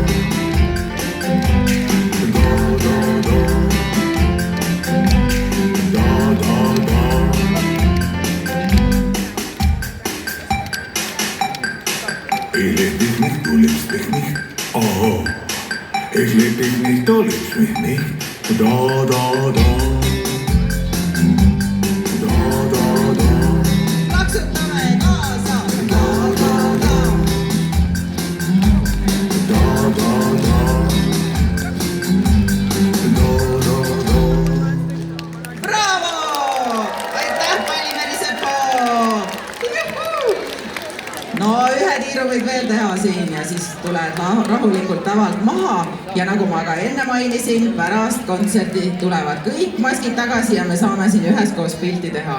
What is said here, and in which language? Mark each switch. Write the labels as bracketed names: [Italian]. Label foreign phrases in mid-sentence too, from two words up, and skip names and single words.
[German] Ich lieb dich nicht, du liebst mich nicht. Oh, ich lieb dich nicht, du liebst mich nicht. Da, da, da. Da, da, da. [Estonian] Plaksutame kaasa. Da-da-da. [German] Da, da, da. Da, da, da. [Estonian] Bravo! Aitäh, Pallimeri Sepo! No ühe tiiru võib veel teha siin ja siis tuled rahulikult tavalt maha ja nagu ma ka enne mainisin, pärast kontserti tulevad kõik maskid tagasi ja me saame siin üheskoos pilti teha.